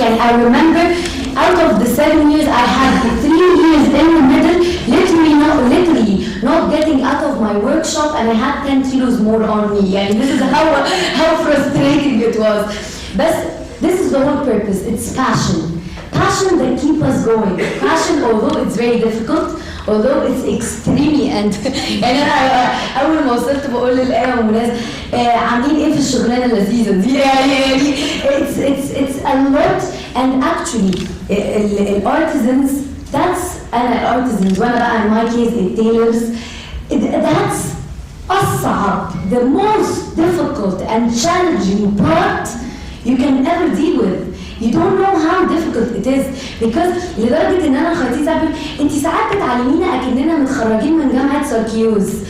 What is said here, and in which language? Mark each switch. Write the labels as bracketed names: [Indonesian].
[English] And I remember, out of the 7 years, I had 3 years in the middle, literally not getting out of my workshop, and I had 10 kilos more on me. And this is how frustrating it was. But this is the whole purpose. It's passion that keeps us going. Passion, although it's very difficult, although it's extremely, and [Arabic] يعني أنا أول ما وصلت بقول للآية ومناز عاملين إيه في الشغلانة اللذيذة دي يعني [English] it's a lot. And actually [Arabic] الارتزنز [English] أنا artisans [Arabic] وأنا بقى [English] in my case tailors. That's أصعب, the most difficult and challenging part you can ever deal with. You don't know how difficult it is because [Arabic] لدرجة إن أنا خطيت أقول أنت ساعات بتعلمينا أكننا متخرجين من جامعة سيركيوز.